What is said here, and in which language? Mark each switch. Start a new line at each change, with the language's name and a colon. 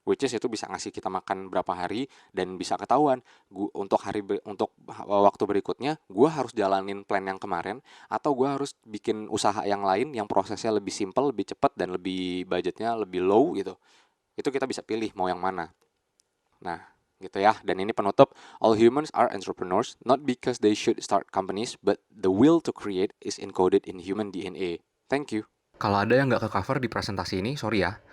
Indonesian: Which is itu bisa ngasih kita makan berapa hari dan bisa ketahuan untuk waktu berikutnya gue harus jalanin plan yang kemarin atau gue harus bikin usaha yang lain yang prosesnya lebih simple, lebih cepat dan lebih budgetnya lebih low gitu. Itu kita bisa pilih mau yang mana. Nah, gitu ya.
English: Dan ini penutup, all humans are entrepreneurs not because they should start companies, but the will to create is encoded in human DNA. Thank you.
Indonesian: Kalau ada yang nggak ke cover di presentasi ini, sorry ya.